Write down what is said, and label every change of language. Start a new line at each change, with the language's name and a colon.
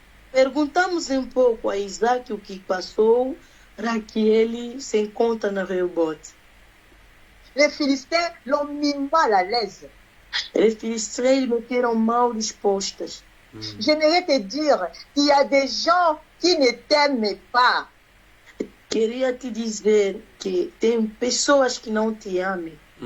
Portuguese: Perguntamos um pouco a Isaac o que passou para que ele se encontre na Rehoboth.
French: Les Philistins l'ont mis mal à l'aise.
Portuguese: Les Philistins meteram mal dispostas.
French: J'aimerais te dire qu'il y a des gens qui ne t'aiment pas.
Portuguese: Queria te dizer que tem pessoas que não te amam.